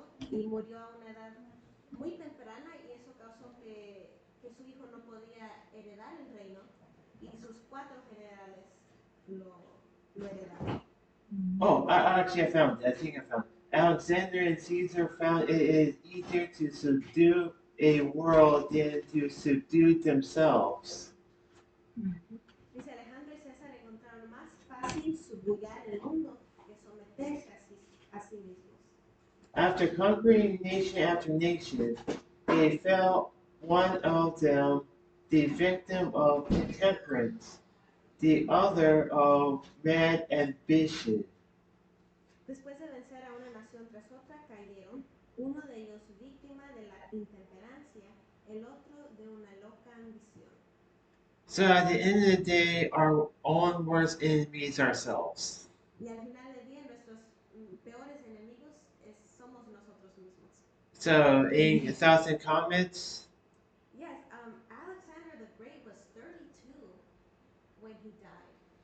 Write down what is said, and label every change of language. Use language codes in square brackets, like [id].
[es] y murió a una edad muy temprana y eso causó que su hijo no podía heredar el reino y sus 4 generales lo heredaron. [en] Oh, actually, I found it. I think I found it. Alexander and Caesar found it is easier to subdue a world than to subdue themselves. [es] Dice Alejandro y César encontraron más fácil subyugar el mundo que someterse a sí mismos. [en] After conquering nation after nation, they fell one of them the victim of intemperance, the other of mad ambition. [es] Después de vencer a una nación tras otra, cayeron, uno de ellos víctima de la intemperancia, el otro de una loca ambición. [en] So at the end of the day, our own worst enemies ourselves. [es] Y al final del día, nuestros peores enemigos somos nosotros mismos. [en] So, any thoughts and comments? Yes, Alexander the Great was 32 when he died.